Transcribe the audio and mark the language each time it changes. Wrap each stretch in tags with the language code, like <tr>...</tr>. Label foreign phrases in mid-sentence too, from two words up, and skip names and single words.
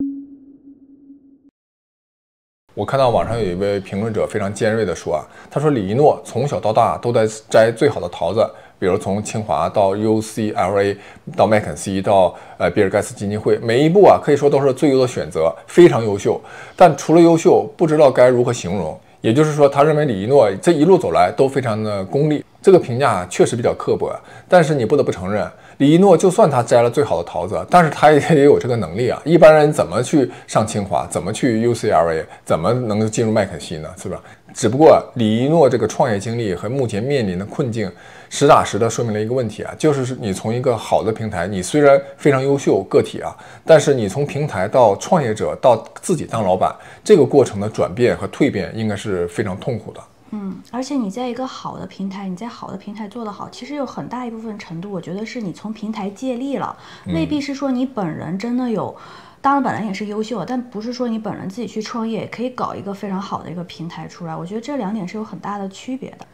<zh>我看到網上有一位評論者非常尖銳地說啊，他說李一諾從小到大都在摘最好的桃子，比如從清華到 UCLA 到麥肯錫到比爾蓋茨基金會，每一步啊可以說都是最優的選擇，非常優秀。但除了優秀，不知道該如何形容。也就是說，他認為李一諾這一路走來都非常的功利。這個評價確實比較刻薄，但是你不得不承認，李一諾就算他摘了最好的桃子，但是他也有這個能力啊。一般人怎麼去上清華，怎麼去 UCLA， 怎麼能夠進入麥肯錫呢？是吧？只不過李一諾這個創業經歷和目前面臨的困境，實打實的說明了一個問題啊，就是你從一個好的平台，你雖然非常優秀個體啊，但是你從平台到創業者到自己當老闆，這個過程的轉變和蛻變應該是非常痛苦的。而且你在一個好的平台，你在好的平台做得好，其實有很大一部分程度，我覺得是你從平台借力了，未必是說你本人真的有。當然本人也是優秀，但不是說你本人自己去創業也可以搞一個非常好的一個平台出來。我覺得這兩點是有很大的區別的。</zh>